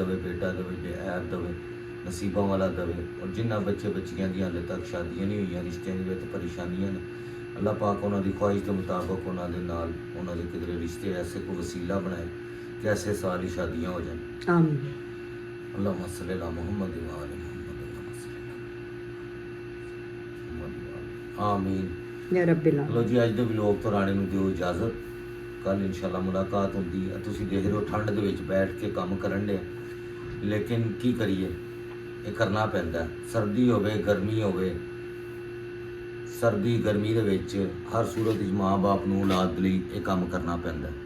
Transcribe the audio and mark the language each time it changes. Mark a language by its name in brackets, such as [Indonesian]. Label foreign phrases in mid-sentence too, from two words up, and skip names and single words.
[Punjabi] ਦੇਵੇ, ਬੇਟਾ ਦੇਵੇ, ਬੇਐਬ ਦੇਵੇ, ਨਸੀਬਾਂ ਵਾਲਾ ਦੇਵੇ। ਔਰ ਜਿਨ੍ਹਾਂ ਬੱਚੇ ਬੱਚੀਆਂ ਦੀਆਂ ਹਾਲੇ ਤੱਕ ਸ਼ਾਦੀਆਂ ਨਹੀਂ ਹੋਈਆਂ, ਰਿਸ਼ਤਿਆਂ ਦੀ ਵਿੱਚ ਪਰੇਸ਼ਾਨੀਆਂ ਨੇ ਅੱਲਾਹ ਪਾਕ ਉਹਨਾਂ ਦੀ ਖੁਆਇਸ਼ ਦੇ ਮੁਤਾਬਕ ਉਹਨਾਂ ਦੇ ਨਾਲ ਉਹਨਾਂ ਦੇ ਕਿਧਰੇ ਰਿਸ਼ਤੇ ਐਸੇ ਕੋਈ ਵਸੀਲਾ ਬਣਾਏ ਕਿ ਐਸੇ ਸਾਲ ਹੀ ਸ਼ਾਦੀਆਂ ਹੋ ਜਾਣ। ਆਮੀਨ [Arabic] اللهم صل على محمد وآل محمد اللهم صل على محمد وآل. आमीन। يا رب ਲੋ ਆਲਮੀਨ [Punjabi] ਜੀ ਅੱਜ ਦੇ ਵਲੋਗ ਤੋਂ ਰਾਣੇ ਨੂੰ ਦਿਓ ਇਜਾਜ਼ਤ। ਕੱਲ ਇਨਸ਼ਾਅੱਲਾ ਮੁਲਾਕਾਤ ਹੁੰਦੀ ਹੈ। ਤੁਸੀਂ ਦੇਖ ਰਹੇ ਹੋ ਠੰਡ ਦੇ ਵਿੱਚ ਬੈਠ ਕੇ ਕੰਮ ਕਰਨ ਦੇ, ਲੇਕਿਨ ਕੀ ਕਰੀਏ, ਇਹ ਕਰਨਾ ਪੈਂਦਾ। ਸਰਦੀ ਹੋਵੇ ਗਰਮੀ ਹੋਵੇ, ਸਰਦੀ ਗਰਮੀ ਦੇ ਵਿੱਚ ਹਰ ਸੂਰਤ ਵਿੱਚ ਮਾਂ-ਬਾਪ ਨੂੰ ਔਲਾਦ ਲਈ ਇਹ ਕੰਮ ਕਰਨਾ ਪੈਂਦਾ